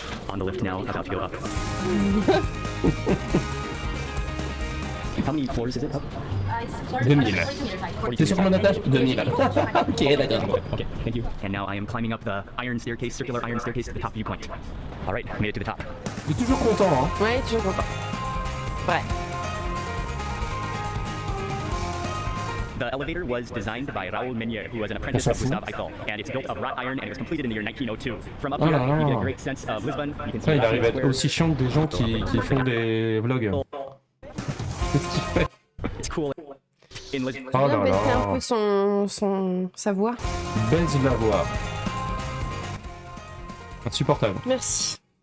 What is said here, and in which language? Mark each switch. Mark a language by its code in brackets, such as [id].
[en] On the lift now, about to go up. How many floors is it up? [fr] 2000. T'es sûr qu'on attache 2000. Ok, d'accord. [en] Okay, thank you. And now I am climbing up the iron staircase, circular iron staircase to the top viewpoint. All right, made it to the top. [fr] Je suis toujours content, hein. Ouais, toujours content. Ouais. [en] The elevator was designed by Raoul Meunier, who was an apprentice of Gustave Eiffel, and it's built of wrought iron and it was completed in the year 1902. From up here, you get a great sense of Lisbon. You can see [fr] Il arrive à être aussi chiant que des gens qui font des vlogs. Qu'est-ce qu'il fait? [en] It's cool. In Lisbon. Oh [fr] Viens là baisser un peu sa voix. Baise la voix. Insupportable. Merci.